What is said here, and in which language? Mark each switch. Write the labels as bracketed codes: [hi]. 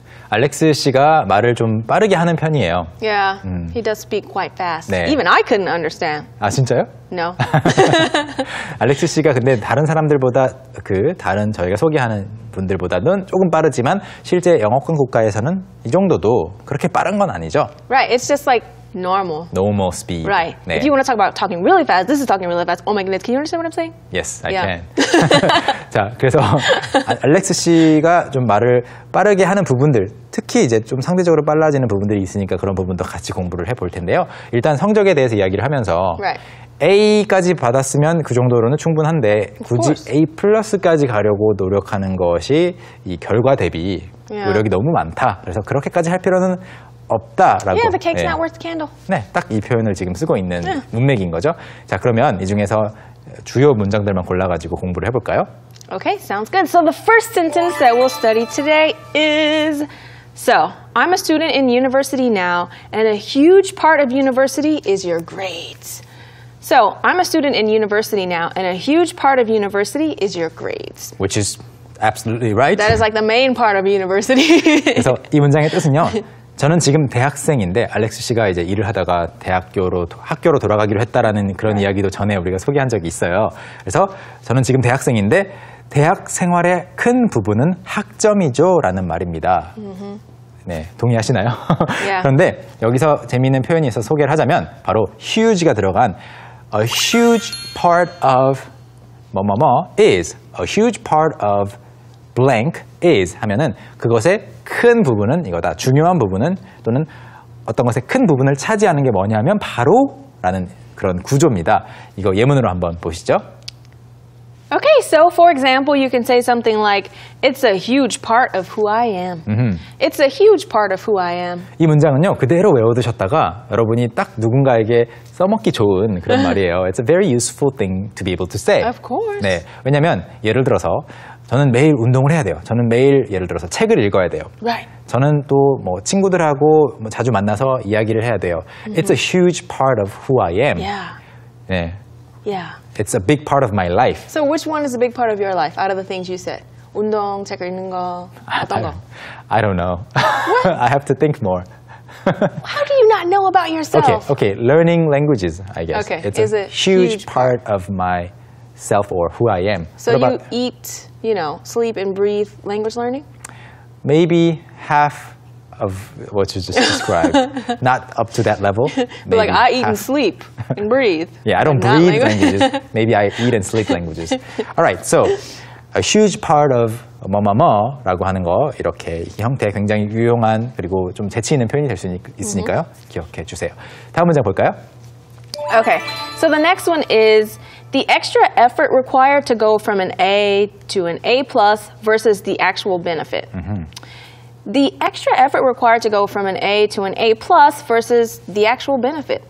[ko] 알렉스 씨가 말을 좀 빠르게 하는 편이에요. [en] Yeah, he does speak quite fast. [ko] 네. [en] Even I couldn't understand. [ko] 아, 진짜요? [en] No. [ko] 알렉스 씨가 근데 다른 사람들보다 다른 저희가 소개하는 분들보다는 조금 빠르지만 실제 영어권 국가에서는 이 정도도 그렇게 빠른 건 아니죠. [en] Right, it's just like normal. Normal speed. Right. [ko] 네. [en] If you want to talk about talking really fast, this is talking really fast. Oh my goodness, can you understand what I'm saying? Yes, I Yeah. can. [ko] 자, 그래서 알렉스 씨가 좀 말을 빠르게 하는 부분들, 특히 이제 좀 상대적으로 빨라지는 부분들이 있으니까 그런 부분도 같이 공부를 해볼 텐데요. 일단 성적에 대해서 이야기를 하면서 [en] Right. [ko] A까지 받았으면 그 정도로는 충분한데 굳이 [en] course. [ko] A+까지 가려고 노력하는 것이 이 결과 대비 [en] Yeah. [ko] 노력이 너무 많다. 그래서 그렇게까지 할 필요는 없다라고. [en] Yeah, the cake's [ko] 네. [en] not worth the candle. [ko] 네, 딱 이 표현을 지금 쓰고 있는 문맥인 거죠. 자, 그러면 이 중에서 주요 문장들만 골라가지고 공부를 해볼까요? [en] Okay, sounds good. So the first sentence that we'll study today is, so, I'm a student in university now, and a huge part of university is your grades. So, I'm a student in university now, and a huge part of university is your grades. Which is absolutely right. That is like the main part of university. [ko] 그래서 이 문장의 뜻은요. 저는 지금 대학생인데 알렉스 씨가 이제 일을 하다가 학교로 돌아가기로 했다라는 그런 이야기도 전에 우리가 소개한 적이 있어요. 그래서 저는 지금 대학생인데 대학 생활의 큰 부분은 학점이죠라는 말입니다. 네, 동의하시나요? [en] Yeah. [ko] 그런데 여기서 재미있는 표현이 있어서 소개를 하자면 바로 huge가 들어간 [en] a huge part of [ko] 뭐뭐뭐 [en] is, a huge part of blank is [ko] 하면은 그것의 큰 부분은 이거다. 중요한 부분은 또는 어떤 것의 큰 부분을 차지하는 게 뭐냐면 바로 라는 그런 구조입니다. 이거 예문으로 한번 보시죠. [en] Okay, so for example, you can say something like, it's a huge part of who I am. It's a huge part of who I am. [ko] 이 문장은요, 그대로 외워두셨다가 여러분이 딱 누군가에게 써먹기 좋은 그런 말이에요. [en] It's a very useful thing to be able to say. Of course. [ko] 네, 왜냐면 예를 들어서 저는 매일 운동을 해야 돼요. 저는 매일 예를 들어서 책을 읽어야 돼요. [en] Right. [ko] 저는 또 뭐 친구들하고 뭐 자주 만나서 이야기를 해야 돼요. [en] It's a huge part of who I am. Yeah. [ko] 네, [en] Yeah. it's a big part of my life. So which one is a big part of your life out of the things you said? [ko] 운동, 책 읽는 거, 어떤 거? [en] I don't know. I have to think more. How do you not know about yourself? Okay. Learning languages, I guess. Okay, It's is a a huge huge part of myself or who I am. So What you about eat, sleep and breathe language learning? maybe half of what you just described. Not up to that level. But like I eat and half. sleep and breathe. Yeah, I don't Not breathe language. languages. Maybe I eat and sleep languages. All right, so a huge part of [ko] 뭐뭐뭐라고 하는 거 이렇게 이 형태 굉장히 유용한 그리고 좀 재치 있는 표현이 될 수 있으니까요. 기억해 주세요. 다음 문장 볼까요? [en] Okay, so the next one is the extra effort required to go from an A to an A plus versus the actual benefit. The extra effort required to go from an A to an A plus versus the actual benefit.